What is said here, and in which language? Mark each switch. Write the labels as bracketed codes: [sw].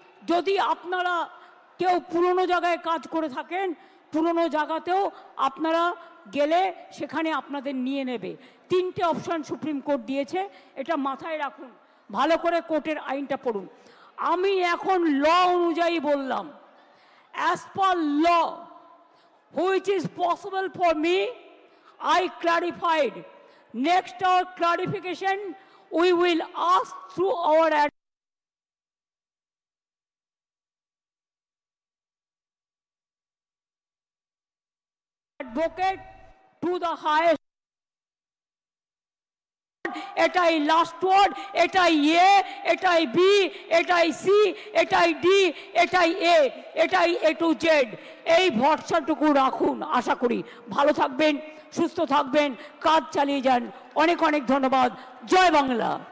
[bn] যদি আপনারা কেউ পুরনো জায়গায় কাজ করে থাকেন, পুরনো জায়গাতেও আপনারা গেলে সেখানে আপনাদের নিয়ে নেবে। তিনটে অপশান সুপ্রিম কোর্ট দিয়েছে, এটা মাথায় রাখুন, ভালো করে কোর্টের আইনটা পড়ুন। আমি এখন ল অনুযায়ী বললাম, [en] As per law which is possible for me, I clarified. Next our clarification, we will ask through our advocate to the highest. [bn] এটাই লাস্ট ওয়ার্ড, এটাই এ, এটাই বি, এটাই সি, এটাই ডি, এটাই এ, এটাই এ টু জেড। এই ভরসাটুকু রাখুন। আশা করি ভালো থাকবেন, সুস্থ থাকবেন, কাজ চালিয়ে যান। অনেক অনেক ধন্যবাদ। জয় বাংলা।